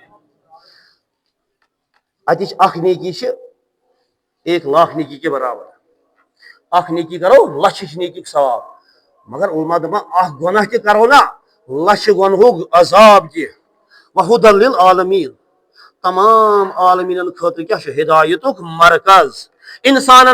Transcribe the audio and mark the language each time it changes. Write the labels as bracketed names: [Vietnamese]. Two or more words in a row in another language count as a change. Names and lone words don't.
[Kashmiri] اتچ اکھ نیکی چھ [Urdu] ایک لاکھ نیکی کے برابر [Kashmiri] اکھ نیکی کرو لچھِچ نیکی ثواب مگر علماء دپان اکھ گناہ تہِ کرو نا لچھ گنہُک عذاب تہِ [Arabic] وہدی للعالمین [Kashmiri] تمام عالمیٖنن خٲطرٕ کیاہ چھُ ہدایتُک مرکز انسانن